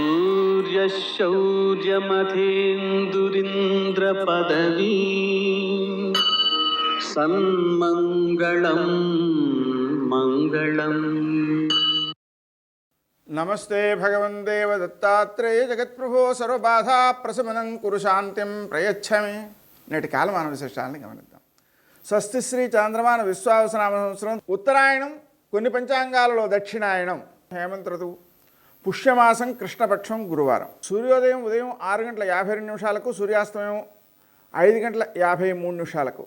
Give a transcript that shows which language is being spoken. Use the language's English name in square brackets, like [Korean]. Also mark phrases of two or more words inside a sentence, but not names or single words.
[Sanskrit] सूर्यशौर्यमथेन्दुरिन्द्रपदवी सन्मङ्गलं मङ्गलम्. नमस्ते भगवन् देवदत्तात्रेय जगत्प्रभो सर्वबाधा प्रशमनं कुरु शांतिं प्रयच्छमे. [Telugu] నేటి కాలమాన విశేషాలను గమనిద్దాం. స్వస్తి శ్రీ చాంద్రమాన విశ్వావసనామ సంవత్సరం ఉత్తరాయణం, కొన్ని పంచాంగాలలో దక్షిణాయనం, హేమంత ఋతువు, పుష్యమాసం, కృష్ణపక్షం, గురువారం. సూర్యోదయం ఉదయం 6:52 సూర్యాస్తమయం 5:53.